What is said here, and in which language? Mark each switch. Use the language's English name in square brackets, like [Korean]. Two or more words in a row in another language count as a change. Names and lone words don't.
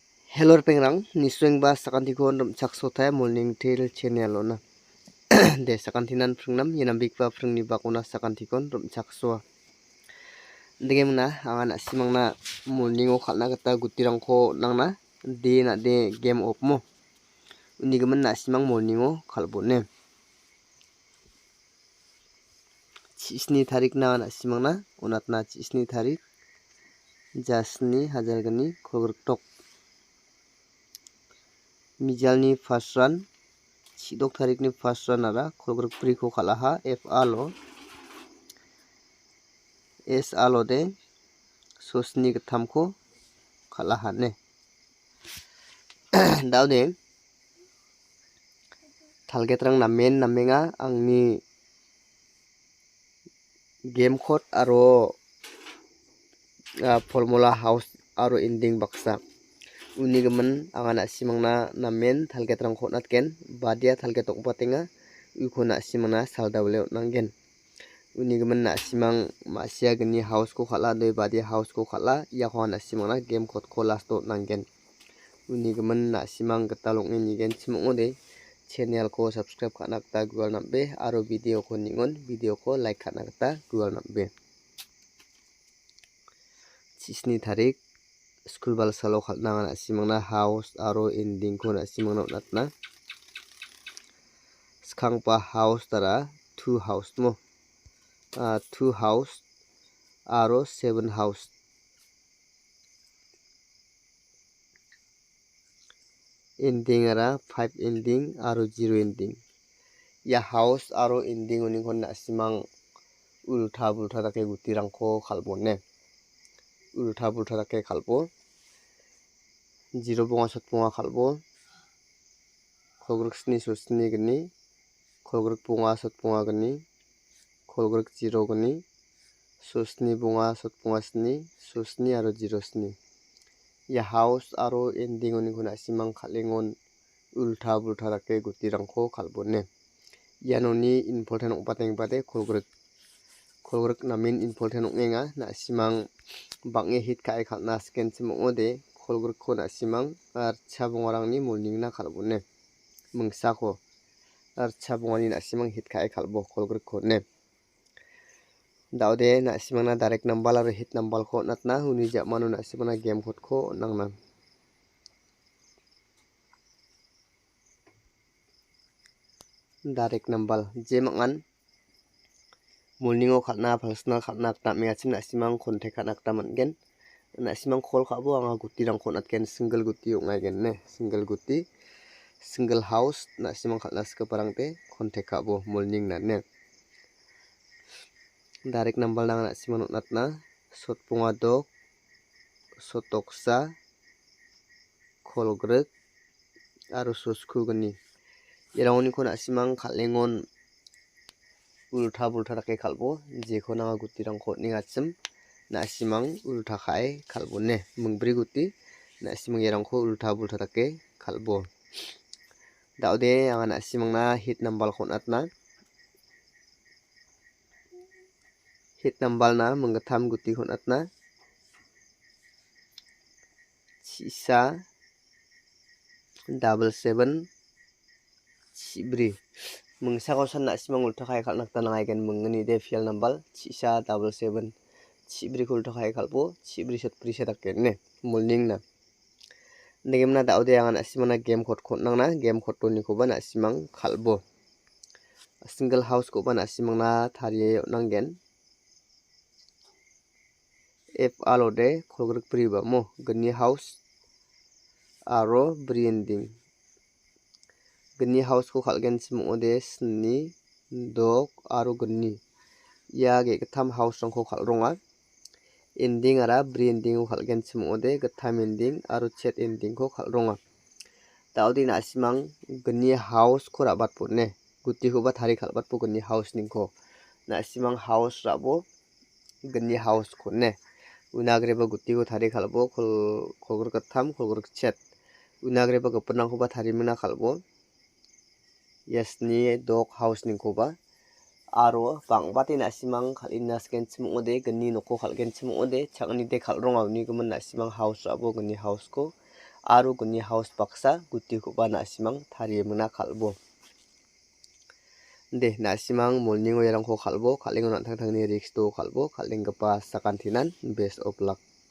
[Garo] Hello pengrang nisweng ba sakantikon romchak sotai [English] morning tail channel [Garo] ona de sakantinan phrungnam yenambik ba phrungni bakona sakantikon romchak so degemna angana simangna morning o khalna gita gutirangko nangna de game of mo unigimin na simang morning o khalbone 7 tarik na simangna onatna 7 tarik jasni hajargani khogrok mijalni [English] first run [Garo] 7 tarikni [English] first run [Garo] ara khogrok pri ko khalaha f alo s alo de sosni githamko khalaha ne daude thalgetrang namen namenga angni [English] game code [Garo] aro [English] formula house [Garo] aro ending baksa unigimin angana simangna namen thalgetrang khonatken badia thalgetok batenga ukona simangna saldawle nanggen unigimin na simang masia gni house ko khala doi badia house ko khala yakona simangna [English] game code [Garo] ko lasto nanggen unigimin na simang gitalokni nigen simongode channel ko subscribe khana gita gugal nambe aro video ko ningon video ko like khana gita gugal nambe 7 tarik school balsalo khalna na simangna house aro ending ko na simangna natna skangpa house tara 2 house mo 2 house aro 7 [English] house ending [Garo] ara 5 ending aro 0 ending ya house aro ending unikon na simang ultha bultha dake gutirangko khalbone ultha bultha dake khalbo 0 bonga sot bonga khalbo khogrok sni so sni gni khogrok bonga sot bonga gni khogrok 0 gni so sni bonga sot bonga sni so sni aro 0 sni ya house aro ending unikon na simang khalengon ultha bultha dake gutirangko khalbone ianoni important ongpateng bade khogrok namin important ongenga na simang bange hit kai khalna scan simongode khogrok ko na simang sabongarangni morning na khalbone mungsako sabongani na simang hit kai khalbo khogrok ko ne daude na simang na direct number aro hit number ko natna uni jamano na simang [English] game code [Garo] ko nangna [English] direct number [Garo] jemangan morning o khalna personal khalna ta mengachim na simang contact khana ta manggen na simang call khabo anga gutirang khonatken single guti ongaigen ne [English] single house [Garo] na simang khalna skaparangte contact khabo morning na ne [English] direct number [Garo] na simang natna sotpunga dok sotoksa kholgrek aro soskugni eraoni ko na simang khalengon ultha bultha dake khalbo jeko nanga gutirangko ningachim na simang ultha khai khalbone mungbri guti na simang erangko ultha bultha dake khalbo daude anga na simang na [English] hit number [Garo] khonatna [English] hit number [Garo] na munggatham guti khonatna chisa 77 chibri mungsako san na simang ultha khai khalna ta nangaigen mungni de [English] fial number [Garo] chisa 77 chibri ko ultha khai khalbo chibri sot prisa dakken ne morning na negemna daude anga na simang na [English] game code [Garo] khonangna [English] game code [Garo] to ni ko ba na simang khalbo [English] single house [Garo] ko ba na simang na thariye nanggen f alode khogrok priba mo gni house aro branding gni house ko khalgen simongode sni dok aro gni ya ge githam house rangko khalronga ending ara branding ko khalgen simongode githam ending aro [English] chat ending [Garo] ko khalronga daudi na simang gni house ko rabat pone guti ko ba thari khalbat po gni house ningko na simang house rabo gni house ko ne unagreba guti ko thari khalbo khogrok githam khogrok chat unagreba gopnangko ba thari muna khalbo yasni dog house ningkoba aro bangbati na simang khalina scan simongode gni noko khalgen simongode changni de khalronga uni gumun na simang house abo gni house ko aro guni house baksa gutikoba nasimang tarienmona kal·bo. De nasimang morning oirangko kal·bo, kal·engo na·tangtangni riks do kal·bo, kal·enggipa sakantinan [English] best of luck.